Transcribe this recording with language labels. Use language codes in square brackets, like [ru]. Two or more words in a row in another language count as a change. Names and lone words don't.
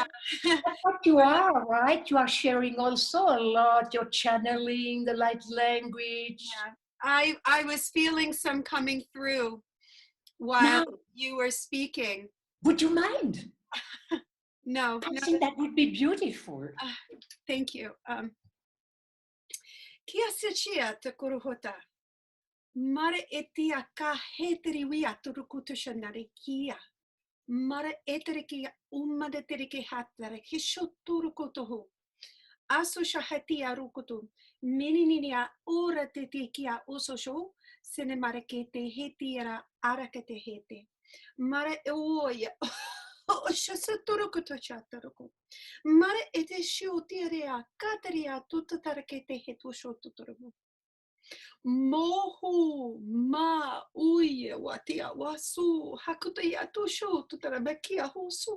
[en] That's what you are, right? You are sharing also a lot. You're channeling the light language. Yeah. I was feeling some coming through while Now, you were speaking. would you mind? No, I no. think that would be beautiful. Thank you. Kia se chia te korohota. Mara etia ka heteri wia turukutu shanari kia. Mara etere kia umade tere ke hatare hisho turukutu. Aso shahati arukutu. Mininia ora te te kia ososho. Sene mara ke te heti ara arakete hete. Mara oya. Mara ete shiotiarea kataria tutatarakete hetu shotutoromo. Mohu ma uye watia wasu hakutaya tusho tutarabakia hosu.